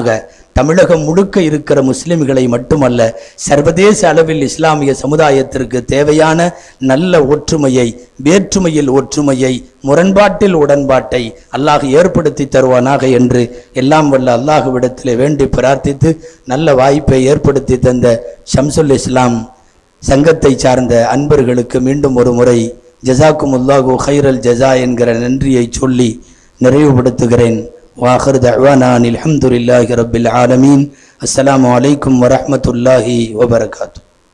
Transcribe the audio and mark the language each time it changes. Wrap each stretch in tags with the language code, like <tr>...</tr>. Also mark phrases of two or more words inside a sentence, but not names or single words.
<ta>தமிழகம் முழுக்க இருக்கிற முஸ்லிம்களை மட்டுமல்ல, சர்வதேச அளவில் இஸ்லாமிய சமுதாயத்திற்கு தேவையான நல்ல ஒற்றுமையை, வேற்றுமையில் ஒற்றுமையை, முரண்பாட்டில் உடன்பாட்டை அல்லாஹ் ஏற்படுத்தி தருவானாக என்று எல்லாம் வல்ல அல்லாஹுவிடத்திலே வேண்டி பிரார்த்தித்து, நல்ல வாய்ப்பை ஏற்படுத்தி தந்த ஷம்சுல் இஸ்லாம் சங்கத்தை சார்ந்த அன்பர்களுக்கு மீண்டும் ஒரு முறை</ta> <ar>جزاكم الله خير الجزاء</ar> <ta>என்கிற நன்றியை சொல்லி நிறைவுபடுத்துகிறேன்.</ta> <ar>وآخر دعوانا الحمد لله رب العالمين. السلام عليكم ورحمة الله وبركاته.</ar>